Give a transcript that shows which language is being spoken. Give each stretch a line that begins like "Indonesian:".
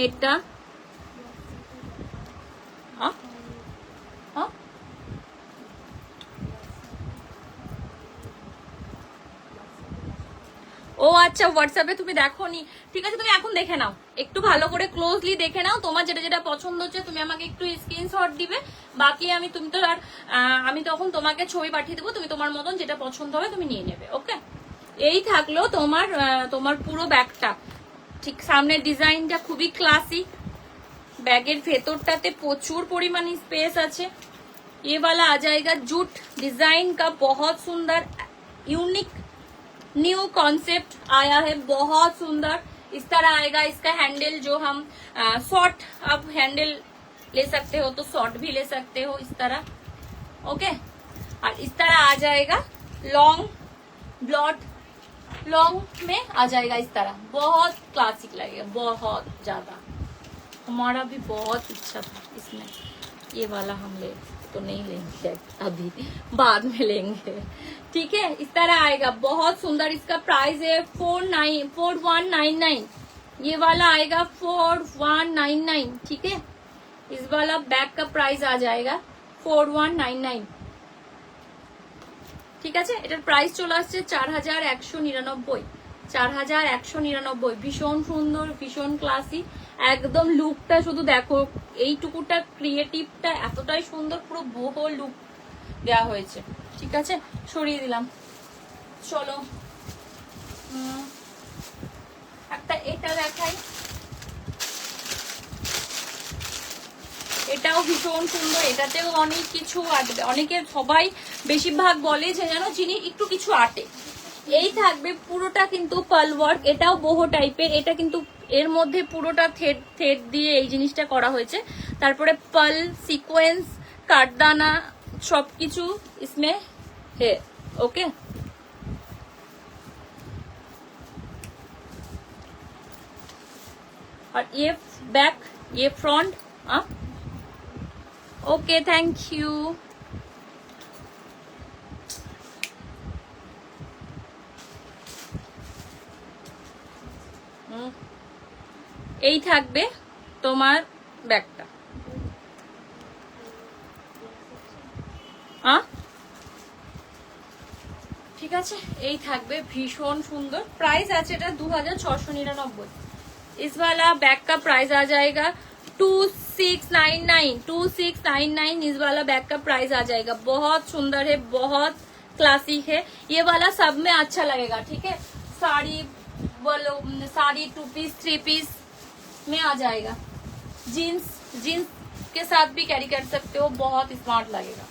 Bangla: এটা ও আচ্ছা হোয়াটসঅ্যাপে তুমি দেখোনি, ঠিক আছে তুমি এখন দেখে নাও, একটু ভালো করে ক্লোজলি দেখে নাও, তোমার যেটা যেটা পছন্দ হচ্ছে তুমি আমাকে একটু স্ক্রিনশট দিবে, বাকি আমি তুমি তো আর আমি তখন তোমাকে ছবি পাঠিয়ে দেবো, তুমি তোমার মতন যেটা পছন্দ হবে তুমি নিয়ে নেবে। ওকে এই থাকলো তোমার তোমার পুরো ব্যাগটা। ঠিক সামনের ডিজাইনটা খুবই ক্লাসিক, ব্যাগের ভেতরটাতে প্রচুর পরিমাণে স্पेस আছে।
Hindi: ये वाला आ जाएगा जूट डिजाइन का, बहुत सुंदर यूनिक न्यू कॉन्सेप्ट आया है, बहुत सुंदर। इस तरह आएगा इसका हैंडल, जो हम शॉर्ट आप हैंडल ले सकते हो तो शॉर्ट भी ले सकते हो इस तरह। ओके और इस तरह आ जाएगा लॉन्ग ब्लॉट, लॉन्ग में आ जाएगा इस तरह, बहुत क्लासिक लगेगा, बहुत ज्यादा। हमारा भी बहुत इच्छा था इसमें, ये वाला हम ले तो नहीं लेंगे अभी, बाद में लेंगे, ठीक है। इस तरह आएगा, बहुत सुंदर। इसका प्राइस है 4199, ये वाला आएगा 4199, ठीक है। इस वाला बैग का प्राइस आ जाएगा 4199,
Bangla: ঠিক আছে। এটার প্রাইস চলে আসছে 4199, 4199। ভীষণ সুন্দর, ভীষণ ক্লাসি, একদম লুকটা শুধু দেখো, এইটুকুটা ক্রিয়েটিভটা এতটাই সুন্দর, পুরো বহু লুক দেওয়া হয়েছে, ঠিক আছে। সরিয়ে দিলাম। চলো একটা এটা দেখাই, এটাও ভীষণ সুন্দর, এটাতেও অনেক কিছু আটবে, অনেকের সবাই বেশিরভাগ বলে যে যেন জিনিস একটু কিছু আটে, এই থাকবে পুরোটা কিন্তু পার্ল ওয়ার্ক, এটাও বহু টাইপের, এটা কিন্তু এর মধ্যে পুরোটা থ্রেড থ্রেড দিয়ে এই জিনিসটা করা হয়েছে, তারপরে পার্ল সিকোয়েন্স কাঠদানা সবকিছু
Hindi: ইসমে হে। ওকে और ये बैक, ये फ्रंट, ओके थैंक यू।
Bangla: এই থাকবে তোমার ব্যাগটা, ঠিক আছে। এই থাকবে ভীষণ সুন্দর, প্রাইস আছে এটা 2699।
Hindi: इस वाला बैग का प्राइस आ जाएगा 2699, 2699 इस वाला बैग का प्राइस आ जाएगा। बहुत सुंदर है, बहुत क्लासिक है, ये वाला सब में अच्छा लगेगा, ठीक है। साड़ी बोलो, साड़ी 2 पीस 3 पीस में आ जाएगा, जीन्स जीन्स के साथ भी कैरी कर सकते हो, बहुत स्मार्ट लगेगा।